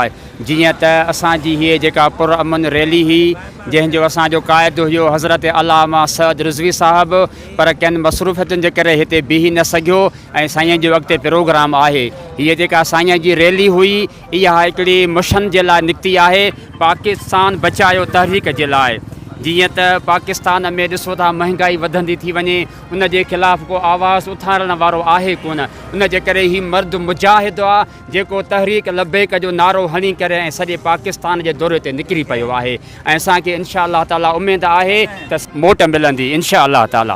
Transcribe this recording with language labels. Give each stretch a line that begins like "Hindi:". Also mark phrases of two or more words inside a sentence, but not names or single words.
Sindhi: جیئں تے اساں جی یہ جکا پرامن ریلی ہی جن جو اساں جو قائد ہو حضرت علامہ سعد رضوی صاحب پر کن مصروفیتن کے کرے ہتے بھی نہ سگھو سائیں جو اگتے پروگرام ہے. یہ جکا سائیں جی ریلی ہوئی یہ ایکڑی مشن کے لائے نکتی ہے پاکستان بچاؤ تحریک کے لائے. جیئں تے پاکستان میں ڏسو ٿا مهانگائي وڌندي ٿي وڃي ان جي خلاف ڪو آواز اٿارڻ وارو آهي ڪون. ان جي ڪري هي مرد مجاهد آهي جيڪو تحريڪ لبيڪ جو نعرو هڻي ڪري ۽ سڄي پاڪستان جي دوري تي نڪري پيو آهي ۽ اسانکي
Arabic: إن شاء الله تعالى
Sindhi: اميد آهي ته موٽ ملندي
Arabic: إن شاء الله تعالى.